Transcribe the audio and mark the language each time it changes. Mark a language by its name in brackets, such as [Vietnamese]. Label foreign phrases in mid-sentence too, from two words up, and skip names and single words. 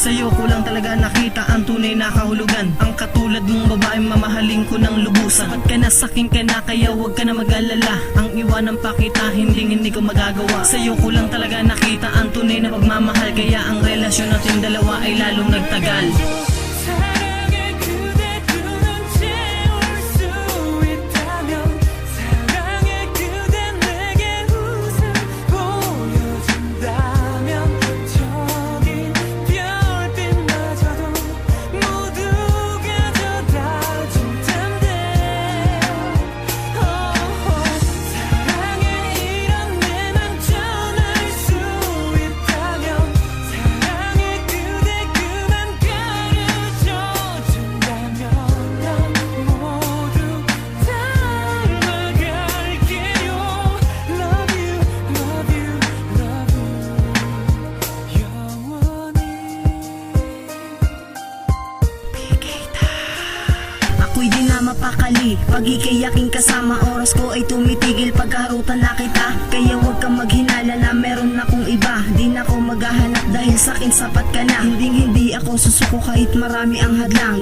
[Filipino] Sa'yo ko lang talaga nakita ang tunay na kahulugan. Ang katulad mong babae mamahalin ko ng lubusan. Sapat ka na sakin ka na, kaya huwag ka na mag-alala. Ang iwanan pa kita, hindi ko magagawa. Sa'yo ko lang talaga nakita ang tunay na pagmamahal, kaya ang relasyon natin dalawa ay lalong nagtagal. [Korean] 사랑의 그대 두 눈 채울 수 있다면 사랑의 그대 내게 웃음 보여준다면 저기 별빛마저도 모두가 다 준단데 사랑의 이런 내맘 전할 수 있다면 사랑의 그대 그만 가르쳐 준다면 난 모두 닮아갈게요. [English] Love you, love you, love you 영원히. [Filipino] Ako'y di na mapakali pag ika'y aking kasama. Oras ko ay tumitigil pagkaharutan na kita. Kaya huwag kang maghinala na meron akong iba. Di na ako maghahanap dahil sa'kin sapat ka na. Hindi ako susuko kahit marami ang hadlang.